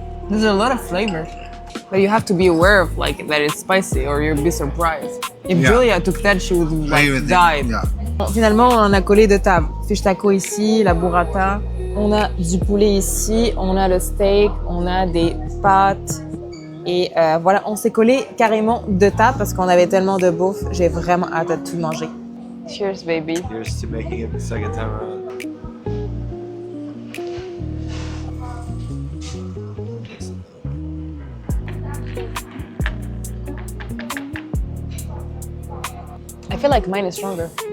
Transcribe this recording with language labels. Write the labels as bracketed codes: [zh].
[en] There's a lot of flavor. But you have to be aware of like that it's spicy or you'll be surprised. If Yeah. Julia took that, she would like die. Yeah. [fr] Bon, finalement, on en a collé de table. Fish taco ici, la burrata. On a du poulet ici, on a le steak, on a des pâtes. Et voilà, on s'est collé carrément de table parce qu'on avait tellement de bouffe. J'ai vraiment hâte de tout manger. [en] Cheers, baby. Here's to making it the second time around. I feel like mine is stronger.